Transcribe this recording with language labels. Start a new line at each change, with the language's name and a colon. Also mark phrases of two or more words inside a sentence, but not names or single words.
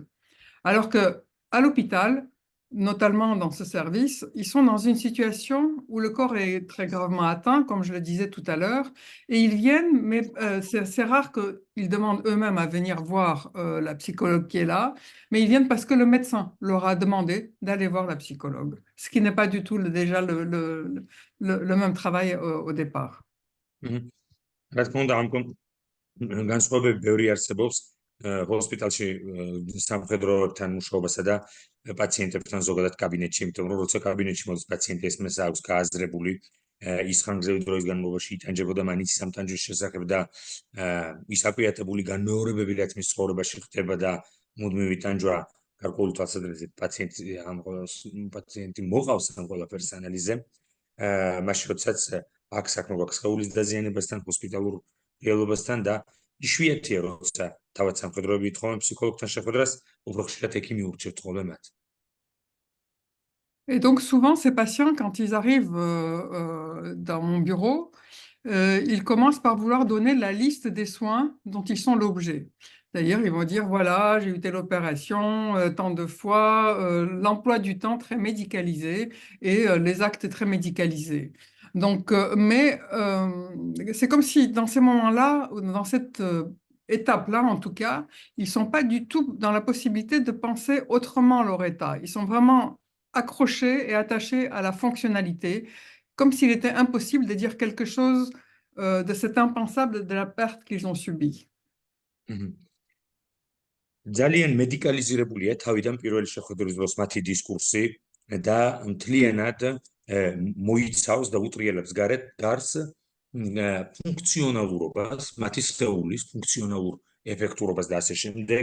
French: Alors qu'à l'hôpital, notamment dans ce service, ils sont dans une situation où le corps est très gravement atteint, comme je le disais tout à l'heure, et ils viennent, mais c'est rare qu'ils demandent eux-mêmes à venir voir la psychologue qui est là, mais ils viennent parce que le médecin leur a demandé d'aller voir la psychologue, ce qui n'est pas du tout déjà le même travail au départ.
Georgian: რა თქმა უნდა, ამ განსხვავებები ბევრი არსებობს, ჰოსპიტალში სამხედროებთან მუშაობასა და პაციენტებთან ზოგადად კაბინეტში, იმიტომ რომ როცა კაბინეტში მოდის პაციენტი, ეს მას აქვს გააზრებული ის ხანგრძლივი დროის განმავლობაში იტანჯებოდა მანიცის სამტანჯვის შესახებ და ის აკუიატებული განმეორებები, რაც მის ცხოვრებაში ხდება და მუდმივი ტანჯვა გარკვეული თვალსაზრისით პაციენტი მოყავს ამ ყველაფერს ანალიზე. მაშინ როდესაც აქვს საქმე გვაქვს სხეულის დაზიანებასთან, ჰოსპიტალურ რეალობასთან და იშვიათია, როცა თავად სამხედროები ითხოვენ ფსიქოლოგთან შეხვედრას, უფრო ხშირად ექიმი ურჩევთ ხოლმე მათ.
French: Et donc souvent, ces patients, quand ils arrivent dans mon bureau, ils commencent par vouloir donner la liste des soins dont ils sont l'objet. C'est-à-dire, ils vont dire, voilà, j'ai eu telle opération, tant de fois, l'emploi du temps très médicalisé et les actes très médicalisés. Donc, c'est comme si dans ces moments-là, ou dans cette étape-là, en tout cas, ils ne sont pas du tout dans la possibilité de penser autrement leur état. Ils sont vraiment accrochés et attachés à la fonctionnalité, comme s'il était impossible de dire quelque chose de cet impensable de la perte qu'ils ont subie.
Georgian: ძალიან მედიკალიზირებულია თავიდან პირველი შეხვედრის დროს მათი დისკურსი და მთლიანად მოიცავს და უტრიელებს გარს ფუნქციონალურობას, მათი სხეულის ფუნქციონალურ ეფექტურობას და ასე შემდეგ.